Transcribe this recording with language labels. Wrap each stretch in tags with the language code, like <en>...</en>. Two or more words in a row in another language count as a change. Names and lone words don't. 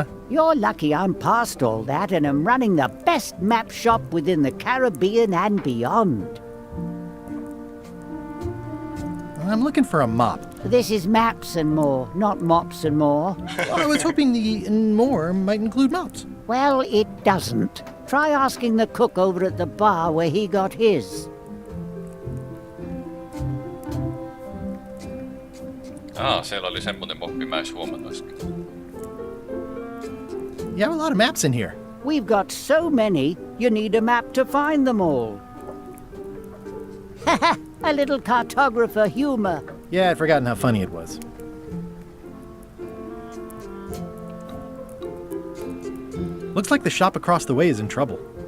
<en>You're lucky I'm past all that and am running the best map shop within the Caribbean and beyond. I'm looking for a mop. This is maps and more, not mops and more. Well, I was hoping the and more might include mops. Well, it doesn't. Try asking the cook over at the bar where he got his.</en> <fi>Siellä oli semmonen moppi, mä edes huomannut äsken.</fi> <en>You have a lot of maps in here. We've got so many, you need a map to find them all. Haha, a little cartographer humor. Yeah, I'd forgotten how funny it was. Looks like the shop across the way is in trouble.</en>